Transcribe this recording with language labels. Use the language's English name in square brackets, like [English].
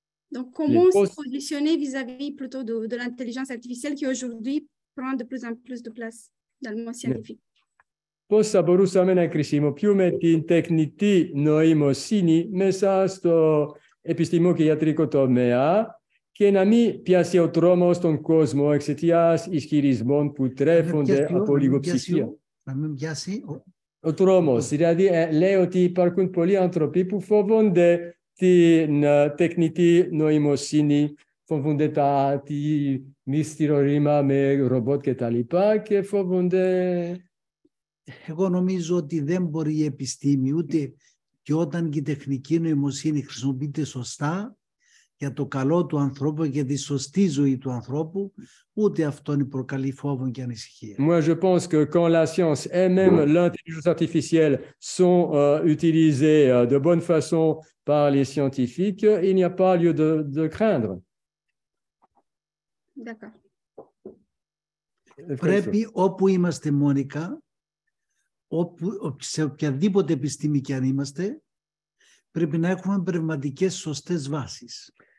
[French] Donc, comment se positionner vis-à-vis plutôt de l'intelligence artificielle qui aujourd'hui prend de plus en plus de place dans le monde scientifique? [Greek] Πώς θα μπορούσαμε να χρησιμοποιούμε την τεχνητή νοημοσύνη μέσα στο επιστημονικό και ιατρικό τομέα και να μην πιάσει ο τρόμος στον κόσμο εξαιτίας ισχυρισμών που τρέφονται από λογοψυχία. Να μην πιάσει ο τρόμος. Δηλαδή, λέει ότι υπάρχουν πολλοί άνθρωποι που φοβούνται την τεχνητή νοημοσύνη, φοβούνται τη μυστήριο ρήμα με ρομπότ και τα λοιπά και φοβούνται... Εγώ νομίζω ότι δεν μπορεί η επιστήμη ούτε και όταν και η τεχνική νοημοσύνη χρησιμοποιείται σωστά για το καλό του ανθρώπου και τη σωστή ζωή του ανθρώπου, ούτε αυτόν προκαλεί φόβο και ανησυχία. [French] Moi, je pense que quand la science et même l'intelligence artificielle sont utilisées de bonne façon par les scientifiques, il n'y a pas lieu de craindre. D'accord. [Greek] Πρέπει όπου είμαστε, Μόνικα, σε οποιαδήποτε επιστήμη και αν είμαστε, πρέπει να έχουμε πνευματικές σωστές βάσεις.